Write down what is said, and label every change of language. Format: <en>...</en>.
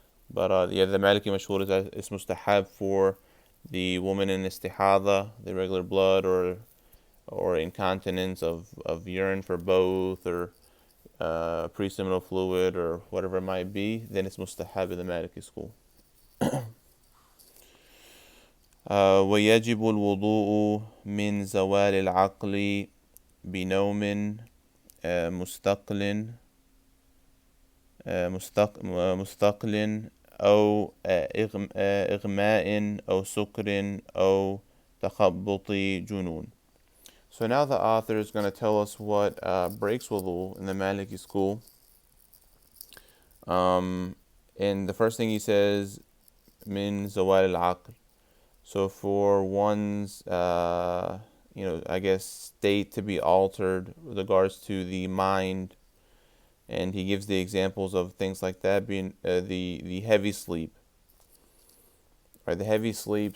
<en>But yeah, the Maliki mashhur is that it's mustahab for the woman in istihada, the regular blood, or incontinence of urine for both, or pre-seminal fluid, or whatever it might be, then it's mustahab in the Maliki school.</en> <ar>ويجب الوضوء من زوال العقل بنوم مستقل مستقل أو إغماء أو سكر أو تخبط جنون.</ar> <en>So now the author is going to tell us what breaks wudu in the Maliki school. And the first thing he says, min zawal al-aql. So for one's, I guess, state to be altered with regards to the mind, and he gives the examples of things like that being the heavy sleep. Right, the heavy sleep.</en>